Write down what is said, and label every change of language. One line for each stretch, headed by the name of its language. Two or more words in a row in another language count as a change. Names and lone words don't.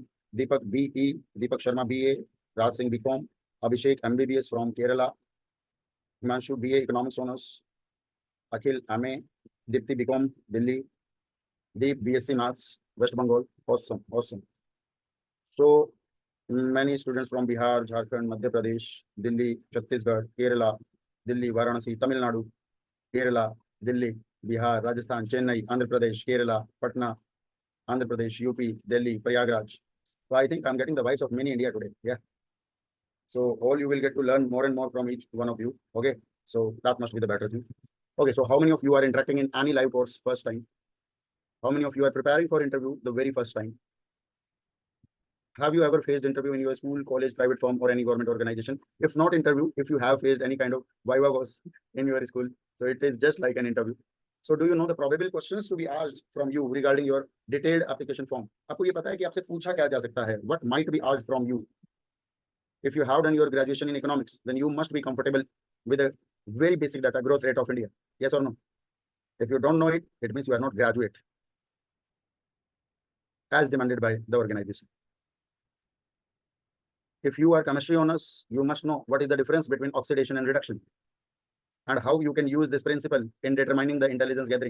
English: Deepak BE. Deepak Sharma BA. Raj Singh BCom. Abhishek MBBS from Kerala. Himanshu BA Economics Honors. Akhil MA. Dipti BCom Delhi. Deep BSc Maths West Bengal. Awesome, awesome. So many students from Bihar, Jharkhand, Madhya Pradesh, Delhi, Chhattisgarh, Kerala, Delhi, Varanasi, Tamil Nadu, Kerala, Delhi, Bihar, Rajasthan, Chennai, Andhra Pradesh, Kerala, Patna, Andhra Pradesh, UP, Delhi, Prayagraj. So I think I'm getting the vibes of mini India today. Yeah. So all you will get to learn more and more from each one of you. Okay. So that must be the better thing. Okay. So how many of you are interacting in any live course first time? How many of you are preparing for interview the very first time? Have you ever faced interview in your school, college, private firm, or any government organization? If not interview, if you have faced any kind of viva course in your school, so it is just like an interview. So do you know the probable questions to be asked from you regarding your detailed application form?
Hindi: आपको ये पता है कि आपसे पूछा क्या जा सकता है?
English: What might be asked from you? If you have done your graduation in economics, then you must be comfortable with a very basic data growth rate of India. Yes or no? If you don't know it, it means you are not graduate as demanded by the organization. If you are chemistry honors, you must know what is the difference between oxidation and reduction and how you can use this principle in determining the intelligence gathering.